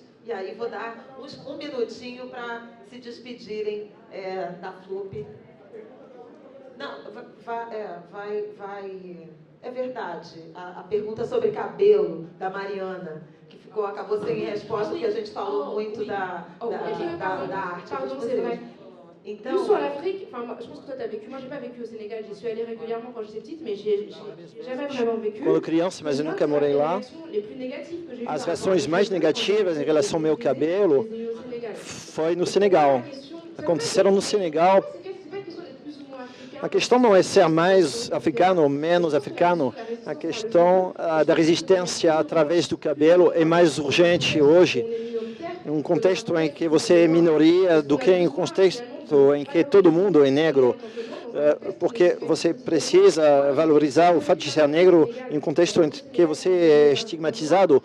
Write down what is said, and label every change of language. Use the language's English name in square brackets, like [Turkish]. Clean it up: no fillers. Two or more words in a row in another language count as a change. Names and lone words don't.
[Portuguese] E aí vou dar um minutinho para se despedirem da FLUP. Não, é verdade. A pergunta sobre cabelo da Mariana, que acabou sem resposta, porque a gente falou muito da arte. Então, [French] plus sur l'Afrique, enfin, moi, je pense que toi tu as vécu, moi j'ai pas vécu au Sénégal, j'y suis allée régulièrement quand j'étais petite, mais j'ai jamais vraiment vécu. [Portuguese] Quando criança, mas eu nunca morei lá. As reações mais negativas em relação ao meu cabelo foi no Senegal. Aconteceram no Senegal. A questão não é ser mais africano ou menos africano. A questão da resistência através do cabelo é mais urgente hoje, em um contexto em que você é minoria do que em um contexto em que todo mundo é negro, porque você precisa valorizar o fato de ser negro em um contexto em que você é estigmatizado.